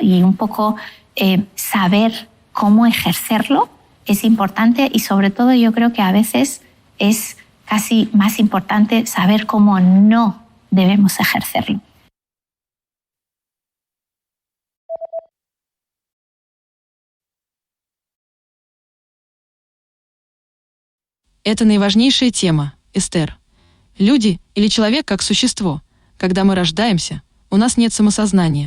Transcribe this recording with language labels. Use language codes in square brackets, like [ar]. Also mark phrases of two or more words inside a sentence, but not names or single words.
[es] Y un poco saber cómo ejercerlo es importante y sobre todo yo creo que a veces es casi más importante saber cómo no debemos ejercerlo. [ru] Это наиважнейшая тема, Эстер. Люди или человек как существо. Когда мы рождаемся, у нас нет самосознания.